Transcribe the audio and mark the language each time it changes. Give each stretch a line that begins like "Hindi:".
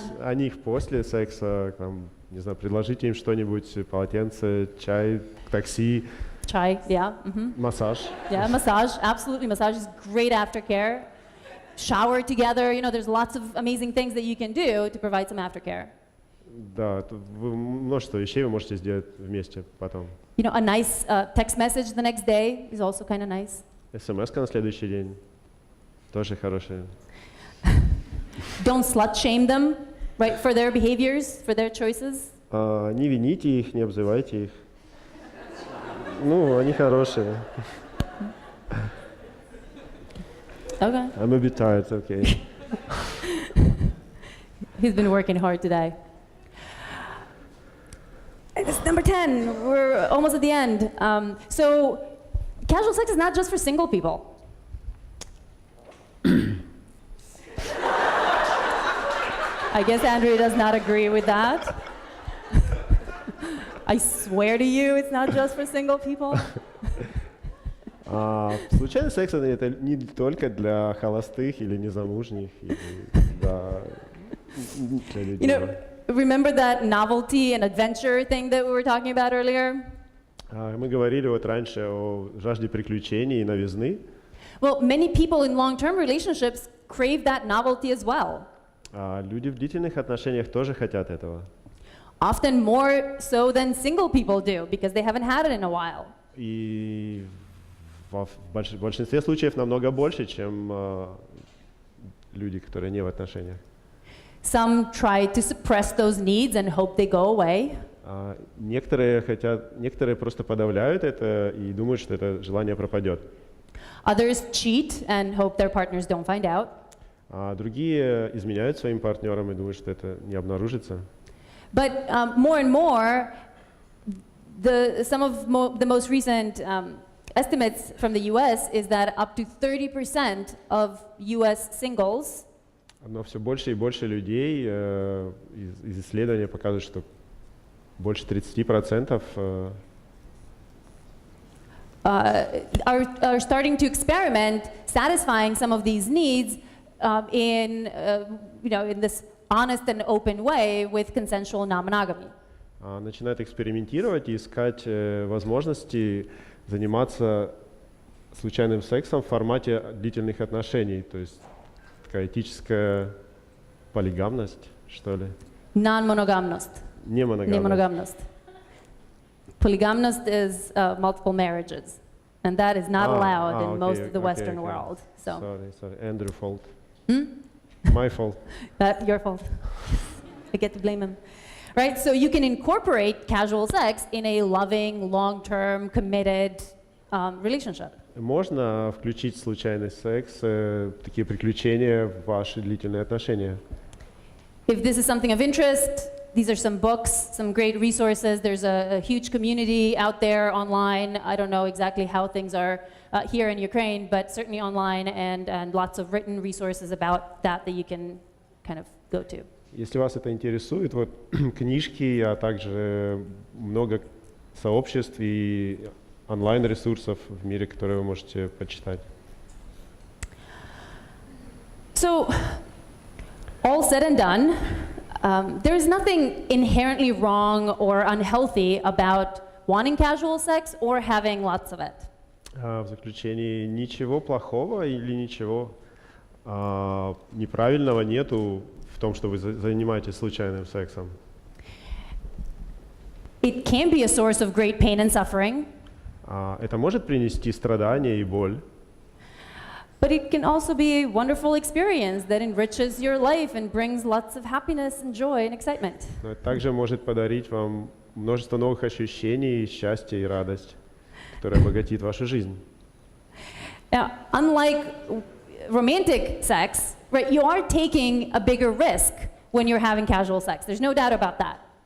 Russian: Позаботьтесь о них после секса, не знаю, предложите им что-нибудь, полотенце, чай, такси.
English: Chai, yeah.
Russian: Массаж.
English: Yeah, massage, absolutely. Massage is great aftercare. Shower together, there's lots of amazing things that you can do to provide some aftercare.
Russian: Да, множество вещей вы можете сделать вместе потом.
English: A nice text message the next day is also kind of nice.
Russian: СМС-ка на следующий день тоже хорошая.
English: Don't slut shame them, right, for their behaviors, for their choices.
Russian: Не вините их, не обзывайте их. Они хорошие.
English: Okay. I'm a bit tired, okay. He's been working hard today. And it's number 10. We're almost at the end. So, casual sex is not just for single people. I guess Andrea does not agree with that. I swear to you, it's not just for single people.
Russian: Случайный секс это не только для холостых или незамужних, или для людей.
English: Remember that novelty and adventure thing that we were talking about earlier?
Russian: Мы говорили раньше о жажде приключений и новизны.
English: Well, many people in long-term relationships crave that novelty as well.
Russian: Люди в длительных отношениях тоже хотят этого.
English: Often more so than single people do, because they haven't had it in a while.
Russian: И в большинстве случаев намного больше, чем люди, которые не в отношениях.
English: Some try to suppress those needs and hope they go away.
Russian: Некоторые просто подавляют это и думают, что это желание пропадет.
English: Others cheat and hope their partners don't find out.
Russian: А другие изменяют своим партнерам и думают, что это не обнаружится.
English: But more and more, some of the most recent estimates from the US is that up to 30% of US singles
Russian: Но все больше и больше людей из исследования показывают, что больше 30%
English: are starting to experiment satisfying some of these needs in this honest and open way with consensual non-monogamy.
Russian: начинают экспериментировать и искать возможности заниматься случайным сексом в формате длительных отношений, то есть такая этическая полигамность, что ли? Non-monogamnost. Немоноgamность.
English: Polygamnost is multiple marriages, and that is not allowed in most of the Western world. So. Sorry. Andrew fault. My fault. Your fault. I get to blame him. Right, so you can incorporate casual sex in a loving, long-term, committed relationship.
Russian: Можно включить случайный секс, такие приключения в ваши длительные отношения.
English: If this is something of interest, these are some books, some great resources. There's a huge community out there online. I don't know exactly how things are here in Ukraine, but certainly online, and lots of written resources about that you can kind of go to.
Russian: Если вас это интересует, вот книжки, а также много сообществ и онлайн-ресурсов в мире, которые вы можете почитать.
English: So, all said and done, there is nothing inherently wrong or unhealthy about wanting casual sex or having lots of it.
Russian: В заключении, ничего плохого или ничего неправильного нету в том, что вы занимаетесь случайным сексом.
English: It can be a source of great pain and suffering.
Russian: Это может принести страдания и боль.
English: But it can also be a wonderful experience that enriches your life and brings lots of happiness and joy and excitement.
Russian: Но это также может подарить вам множество новых ощущений, счастья и радость, которая обогатит вашу жизнь.
English: Now, unlike romantic sex, right, you are taking a bigger risk when you're having casual sex. There's no doubt about that.